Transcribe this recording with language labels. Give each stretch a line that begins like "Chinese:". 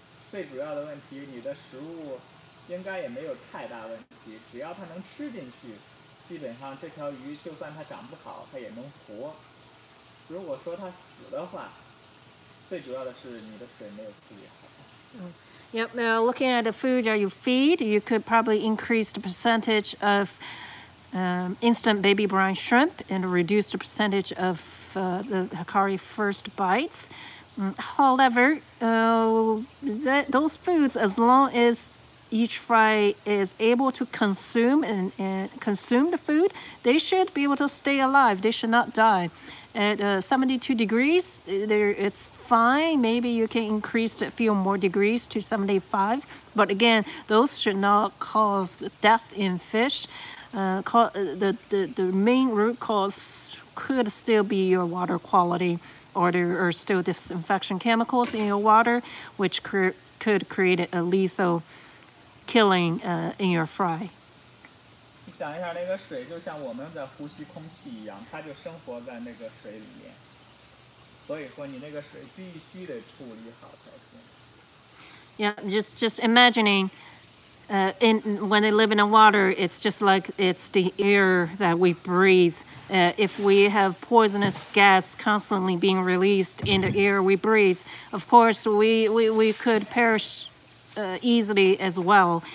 Chinese: 最主要的问题，你的食物应该也没有太大问题，只要它能吃进去，基本上这条鱼就算它长不好，它也能活。如果说它死的话，最主要的是你的水没有处理好。
English: Yep. Looking at the food that you feed, you could probably increase the percentage of instant baby brine shrimp and reduce the percentage of the Hikari first bites. However, those foods, as long as each fry is able to consume and consume the food, they should be able to stay alive. They should not die. At 72 degrees, it's fine. Maybe you can increase a few more degrees to 75. But again, those should not cause death in fish. The main root cause could still be your water quality, or there are still disinfection chemicals in your water, which could create a lethal killing in your fry.
Chinese: 你想一下，那个水就像我们在呼吸空气一样，它就生活在那个水里面。所以说，你那个水必须得处理好才行。
English: Yeah, just imagining. When they live in the water, it's just like it's the air that we breathe. If we have poisonous gas constantly being released in the air we breathe, of course we could perish easily as well.